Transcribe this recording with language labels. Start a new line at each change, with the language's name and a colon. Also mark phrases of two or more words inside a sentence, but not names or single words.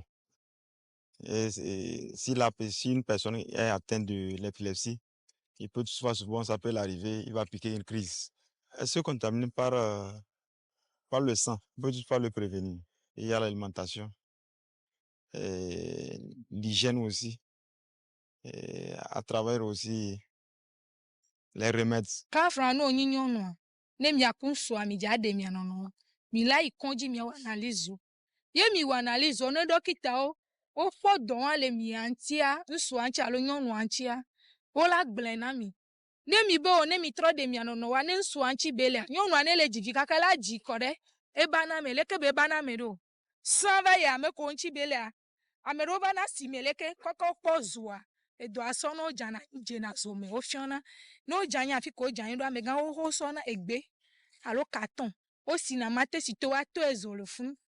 French: Et si une personne est atteinte de l'épilepsie, il peut souvent, ça peut l'arriver, il va piquer une crise. Elle se contamine par le sang, on peut pas le prévenir. Et il y a l'alimentation, l'hygiène aussi, et à travers aussi les remèdes.
Ewe: Kafra no nyi nyɔnu a ne miaku ŋsua midza ɖe mia nɔnɔ mi la yi kɔdzi miawɔ analize ye mi wɔ analize ne dɔkitawo wokpɔ dɔ wa le mia ŋutia ŋsua ŋuti alo nyɔnua ŋutia wola gblẽ na mi ne mi be ne mi trɔ ɖe mia nɔnɔ wa ne ŋsua ŋuti be lea nyɔnua ne le dzi kaka la dzi kɔ ɖe ebana me leke be ebana me ɖo sã va yi ame ko ŋuti be lea ame ɖewo va na si me leke kɔkɔ kpɔ zua edoa sɔ ne wodzana dzena zo me wofiɔna ne wodzanyi afi ko wodzanyi ɖo amegãwo wosɔna egbe alo carton wosina mate si to woato ezo le funu